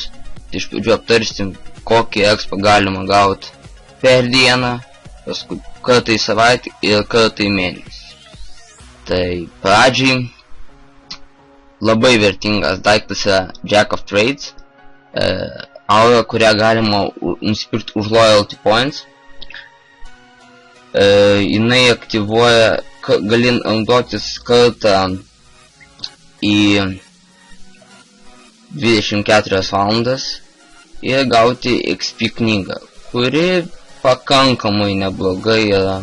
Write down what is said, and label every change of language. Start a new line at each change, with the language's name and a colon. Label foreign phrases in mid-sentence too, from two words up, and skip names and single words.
Lithuanian: Tai iš pradžių aptarsim, kokį expą galima gauti per dieną, paskui kartą į savaitę ir kartą į mėnesį. Tai pradžiai labai vertingas daiktas yra Jack of Trades, aura, kurią galima nusipirkti už
English: loyalty points.
Lithuanian: Jinai aktyvuoja, gali naudotis kartą į 24 valandas ir gauti XP knygą, kuri pakankamai neblogai yra.